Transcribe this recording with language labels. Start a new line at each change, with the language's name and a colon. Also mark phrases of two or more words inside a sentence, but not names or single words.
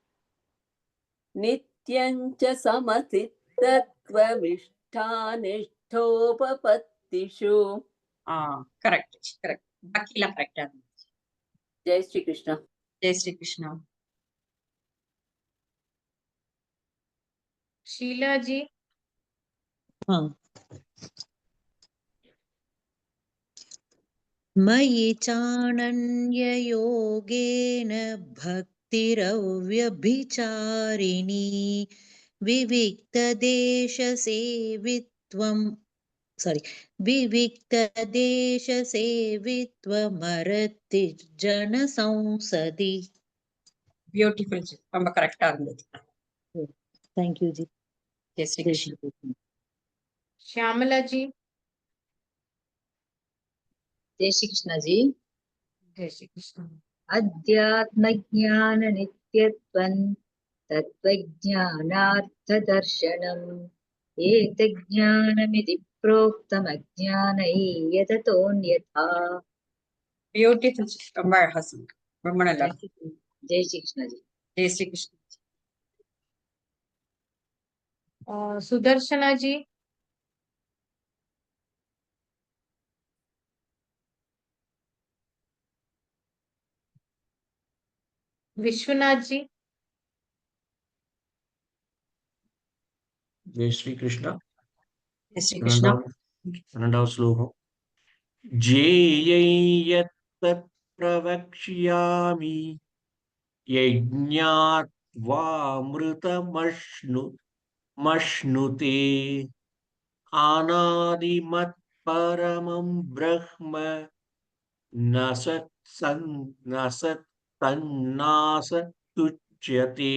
Sanskrit: नित्यञ्च समचित्तत्व मिष्टानिष्टोपपत्तिषु.
English: correct correct.
Tamil: பாக்கிலாம் கரெக்டா இருந்துச்சு.
Hindi: जय श्री कृष्णा. जय श्री कृष्णा. ஷீலா ஜி.
Sanskrit: मयि चानन्ययोगेन भक्तिरव्यभिचारिणी विविक्तदेशसेवित्वमरति जनसंसदि.
Tamil: பியூட்டிஃபுல் ஜி, ரொம்ப கரெக்டா இருந்தது.
English: thank you ji.
Hindi: जय श्री कृष्णा. ஷியாமலா ஜி. जय श्री कृष्णा जी. जय श्री कृष्ण.
Sanskrit: अध्यात्मज्ञान नित्यत्वं तत्त्वज्ञानार्थदर्शनम् एतज्ज्ञानमिति प्रोक्तम् अज्ञानैयततोऽन्यथा.
Tamil: பியூட்டிஃபுல் ஜி, ரொம்ப அழகா சொன்னீங்க. ரொம்ப நல்லா.
Hindi: जय श्री कृष्ण जी. जय श्री कृष्णा. सुदर्शना जी. विश्वनाथ जी. जय श्री कृष्ण. जय श्री कृष्ण.
Tamil: இரண்டாவது ஸ்லோகம்.
Sanskrit: ज्ञेययत् प्रवक्ष्यामि यज्ज्ञात् वामृतमश्नुते अनादिमत् परमं ब्रह्म नसत् तन्नासदुच्यते.